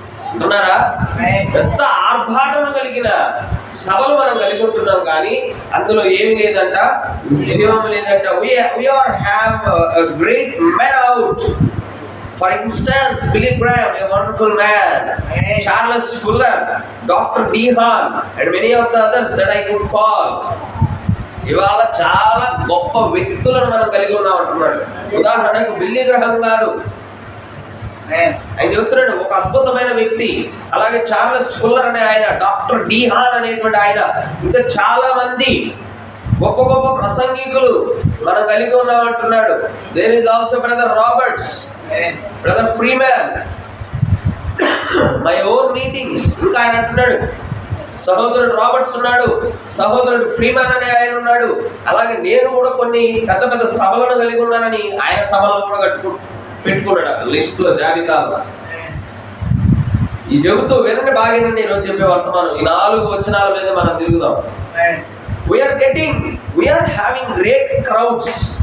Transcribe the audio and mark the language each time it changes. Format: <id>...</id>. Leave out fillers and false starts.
<te>అంటున్నారా? పెద్ద ఆర్భాటం కలిగిన సభలు మనం కలిగి ఉంటున్నాం కానీ అందులో ఏమి లేదంట, ఉద్యోగం లేదంట.</te> <en>We are have a great men out. For instance, Billy Graham, a wonderful man, Charles Fuller, Dr. D. Hall, and many of the others that I could call.</en> <te>ఇవాళ చాలా గొప్ప వ్యక్తులను మనం కలిగి ఉన్నాం అంటున్నాడు. ఉదాహరణకు బిల్లీ గ్రహం గారు, ఆయన చెప్తున్నాడు, ఒక అద్భుతమైన వ్యక్తి. అలాగే చార్లెస్ ఫుల్లర్ అనే ఆయన, డాక్టర్ డి హాల్ అనేటువంటి ఆయన, ఇంకా చాలా మంది గొప్ప గొప్ప ప్రసంగికులు మనం కలిగి ఉన్నాం అంటున్నాడు.</te> <en>There is also brother Roberts, brother Freeman, my own meetings.</en> <te>ఇంకా ఆయన అంటున్నాడు, సహోదరుడు రాబర్ట్స్ ఉన్నాడు, సహోదరుడు ఫ్రీమ్యాన్ అనే ఆయన ఉన్నాడు. అలాగే నేను కూడా కొన్ని పెద్ద పెద్ద సభలను కలిగి ఉన్నానని ఆయన సభలను కూడా పెట్టుకున్నాడు లిస్ట్ లో, జాబితాలో. ఈ చెబుతూ వినండి బాగేనండి ఈరోజు చెప్పే వర్తమానం. ఈ 4 వచనాల మీద మనం తిరుగుదాం.</te> <en>We are having great crowds.</en>